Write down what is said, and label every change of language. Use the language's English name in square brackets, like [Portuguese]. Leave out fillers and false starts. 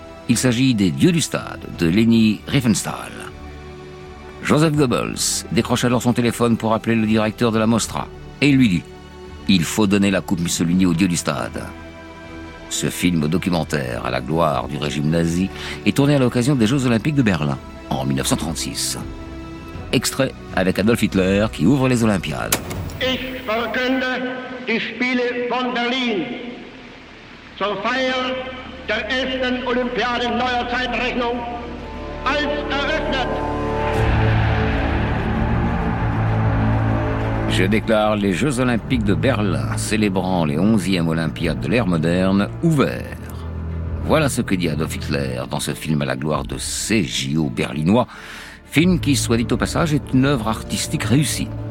[French] Il s'agit des Dieux du stade de Leni Riefenstahl. Joseph Goebbels décroche alors son téléphone pour appeler le directeur de la Mostra, et il lui dit « Il faut donner la coupe Mussolini aux Dieux du stade ». Ce film documentaire à la gloire du régime nazi est tourné à l'occasion des Jeux Olympiques de Berlin en 1936. Extrait avec Adolf Hitler qui ouvre les Olympiades. [German] Ich verkünde die Spiele von Berlin zur Feier der 11. Olympiade neuer Zeitrechnung als eröffnet. [French] Je déclare les Jeux Olympiques de Berlin, célébrant les 11e Olympiades de l'ère moderne, ouverts. Voilà ce que dit Adolf Hitler dans ce film à la gloire de ces JO berlinois, film qui, soit dit au passage, est une œuvre artistique réussie.